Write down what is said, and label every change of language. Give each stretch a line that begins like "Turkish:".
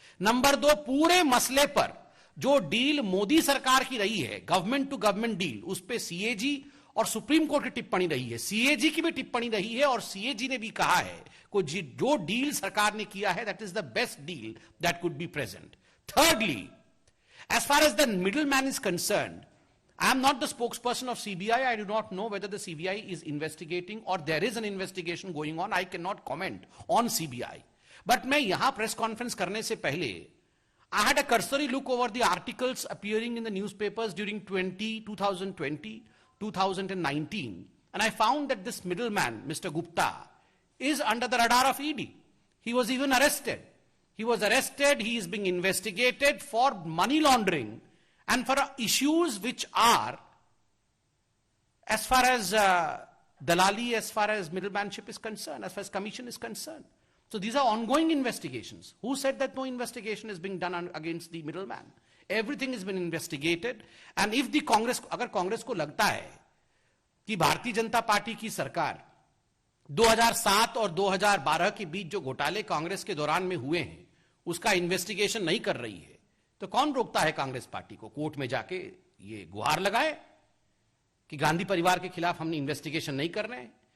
Hindi: Number दो, पूरे मसले पर जो डील मोदी सरकार की रही है,
English: government to government deal,
Hindi: उस पर सीएजी और सुप्रीम कोर्ट की टिप्पणी रही है, सीएजी की भी टिप्पणी रही है और सीएजी ने भी कहा है कि जो डील सरकार ने किया है
English: That is the best deal that could be present. Thirdly, as far as the middleman is concerned, I am not the spokesperson of CBI. I do not know whether the CBI is investigating or there is an investigation going on. I cannot comment on CBI. But
Hindi: मैं यहां press conference करने से पहले
English: I had a cursory look over the articles appearing in the newspapers during 2020, 2019, and I found that this middleman, Mr. Gupta, is under the radar of ED. He was even arrested. He was arrested, he is being investigated for money laundering and for issues which are, as far as dalali, as far as middlemanship is concerned, as far as commission is concerned. So these are ongoing investigations. Who said that no investigation is being done against the middleman? Everything has been investigated. And if the Congress,
Hindi: अगर कांग्रेस को लगता है कि Bharatiya Janata party की सरकार 2007 और 2012 के बीच जो घोटाले कांग्रेस के दौरान में हुए हैं उसका इन्वेस्टिगेशन नहीं कर रही है, तो कौन रोकता है कांग्रेस पार्टी को कोर्ट में जाके ये गुहार लगाए कि गांधी परिवार के खिलाफ हमने इन्वेस्टिगेशन नहीं कर रहे हैं।